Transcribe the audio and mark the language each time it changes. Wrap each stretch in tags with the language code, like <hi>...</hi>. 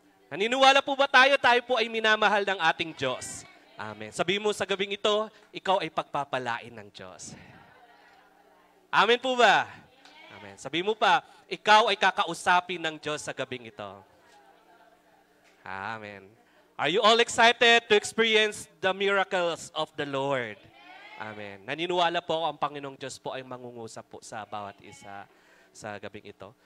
<tl>Naniniwala po ba tayo? Tayo po ay minamahal ng ating Diyos. Amen. Sabihin mo sa gabing ito, ikaw ay pagpapalain ng Diyos. Amen po ba? Amen. Sabihin mo pa, ikaw ay kakausapin ng Diyos sa gabing ito. Amen.</tl> <en>Are you all excited to experience the miracles of the Lord? Amen.</en> <tl>Naniniwala po ang Panginoong Diyos po ay mangungusap po sa bawat isa sa gabing ito.</tl>